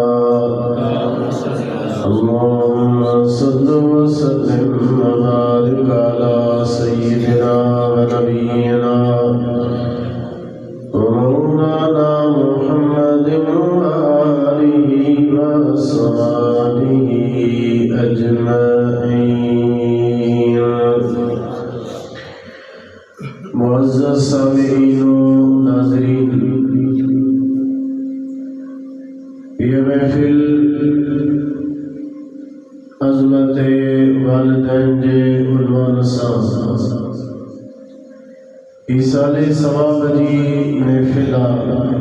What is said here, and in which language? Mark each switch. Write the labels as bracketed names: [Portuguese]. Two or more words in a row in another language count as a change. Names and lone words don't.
[Arabic] اللهم صل وسلم وبارك على سيدنا ونبينا ومولانا محمد وآله وصحبه أجمعين [Urdu] معزز سامعین ناظرین, [Sindhi] ये महफिल अज़मत वालिदैन जे उन्वान सां ईसाले सवाब जी महफिल आहे।